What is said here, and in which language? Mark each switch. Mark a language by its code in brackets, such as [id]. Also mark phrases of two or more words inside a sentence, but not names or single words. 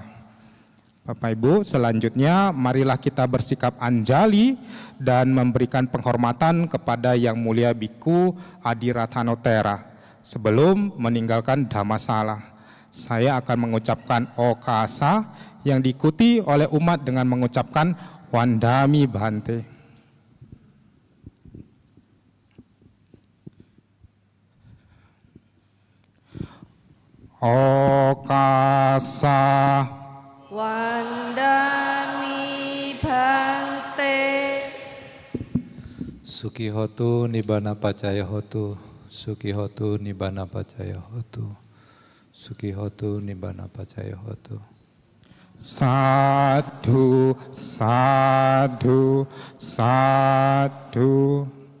[id] Bapak Ibu, selanjutnya marilah kita bersikap anjali dan memberikan penghormatan kepada Yang Mulia Biku Adiratthano Thera sebelum meninggalkan Dhammasala. Saya akan mengucapkan okasa yang diikuti oleh umat dengan mengucapkan [pi] Wandami Bhante. Okasa. Wandami Bhante. Sukihotu nibbana pacaya hotu. Sukihotu nibbana pacaya hotu. Sukihotu nibbana pacaya hotu. Sadhu, sadhu, sadhu.